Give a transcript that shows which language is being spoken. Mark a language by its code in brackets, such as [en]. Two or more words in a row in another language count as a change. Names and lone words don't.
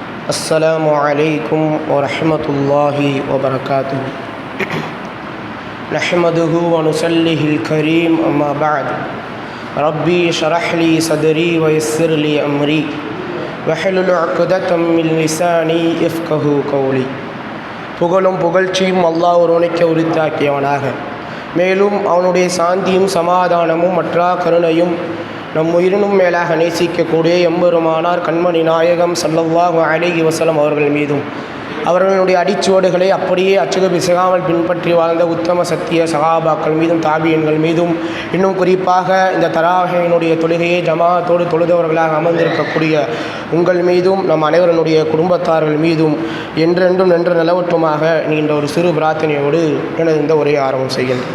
[ar] السلام عليكم ورحمة الله وبركاته. نحمده ونصليه الكريم أما بعد. ربي اشرح لي صدري ويسر لي أمري واحلل عقدة من لساني يفقهوا قولي. [ta] புகழும் புகழ்ச்சியும் அல்லாஹ் ஒருவனுக்கே உரித்தாக்கியவனாக, மேலும் அவனுடைய சாந்தியும் சமாதானமும் மற்றா கருணையும் நம் உயிரினும் மேலாக நேசிக்கக்கூடிய எம்பெருமானார் கண்மணி நாயகம் [ar] صلى الله عليه وسلم [ta] அவர்கள் மீதும், அவர்களுடைய அடிச்சுவடுகளை அப்படியே அச்சுக பிசகாமல் பின்பற்றி வாழ்ந்த உத்தம சத்திய சகாபாக்கள் மீதும், தாபியன்கள் மீதும், இன்னும் குறிப்பாக இந்த தராவினுடைய தொழுகையை ஜமாஅத்தோடு தொழுதவர்களாக அமர்ந்திருக்கக்கூடிய உங்கள் மீதும், நம் அனைவருடைய குடும்பத்தார்கள் மீதும் என்றென்றும் நின்று நிலவட்டுமாக நீண்ட ஒரு சிறு பிரார்த்தனையோடு எனது இந்த உரையை ஆரம்பம் செய்கின்றேன்.